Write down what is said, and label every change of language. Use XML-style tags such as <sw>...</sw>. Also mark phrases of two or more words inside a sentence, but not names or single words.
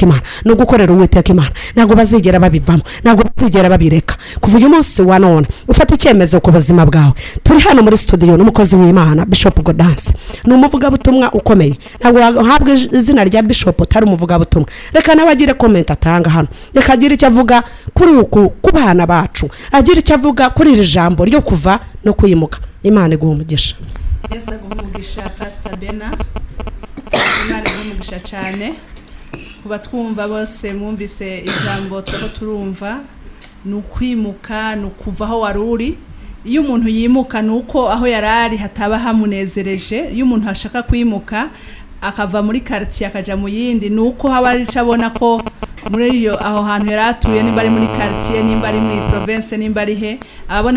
<rw>Imana no gukorera Uwiteka Imana ntago bazigera babivamo ntago bazigera babireka kuva uyu munsi wa none ufata icyemezo ku buzima bwawe turi hano muri studio n'umukozi w'Imana Bishop Gaudence n'umuvuga butumwa ukomeye ntago habwe izina rya Bishop utari umuvuga butumwa reka nabagire comment atanga hano reka agire icyo avuga kuri uku kubana bacu agira icyo avuga kuri iri jambo ryo kuva no kuyimuka Imana iguha umugisha. Yesu aguha umugisha Pastor Bena. Imana iguha umugisha cyane kuba twumva bose mwumvise ijambo twako turumva nukwimuka nukuvaho waruri iyo umuntu yimuka nuko aho yarari hataba hamunezereje iyo umuntu ashaka kwimuka akava muri quartier akaja mu yindi nuko haba ari cabona ko muri iyo aho hantu yaratuye nimba ari muri quartier nimba ari muri province nimba ari he abona</rw>